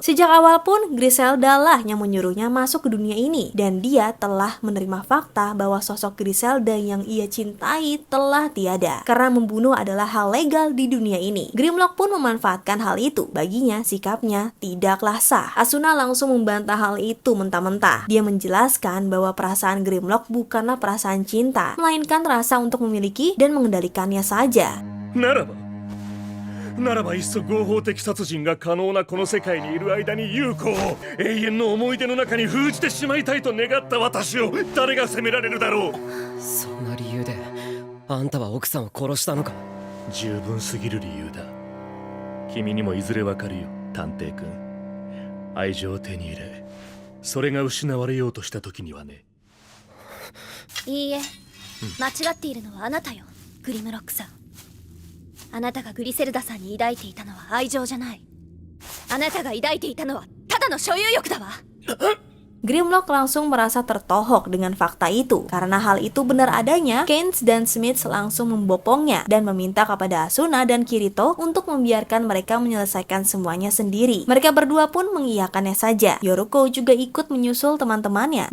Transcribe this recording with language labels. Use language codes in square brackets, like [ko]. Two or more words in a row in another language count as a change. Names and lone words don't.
[id] Sejak awal pun Griselda lah yang menyuruhnya masuk ke dunia ini, dan dia telah menerima fakta bahwa sosok Griselda yang ia cintai telah tiada karena membunuh adalah hal legal di dunia ini. Grimlock pun memanfaatkan hal itu. Baginya sikapnya tidaklah sah. Asuna langsung membantah hal itu mentah-mentah. Dia menjelaskan bahwa perasaan Grimlock bukanlah perasaan cinta, melainkan rasa untuk memiliki dan mengendalikannya saja. [ja] ならばいっそ合法的殺人が可能なこの世界にいる間に優子を永遠の思い出の中に封じてしまいたいと願った私を誰が責められるだろう。そんな理由であんたは奥さんを殺したのか。十分すぎる理由だ。君にもいずれわかるよ、探偵君。愛情を手に入れ、それが失われようとした時にはね。いいえ、間違っているのはあなたよ、グリムロックさん。あなたがグリセルダさんに抱いていたのは愛情じゃない。あなたが抱いていたのはただの所有欲だわ。 [id] Grimlock langsung merasa tertohok dengan fakta itu. Karena hal itu benar adanya, Keynes dan Smith langsung membopongnya dan meminta kepada Asuna dan Kirito untuk membiarkan mereka menyelesaikan semuanya sendiri. Mereka berdua pun mengiyakannya saja. Yoruko juga ikut menyusul teman-temannya.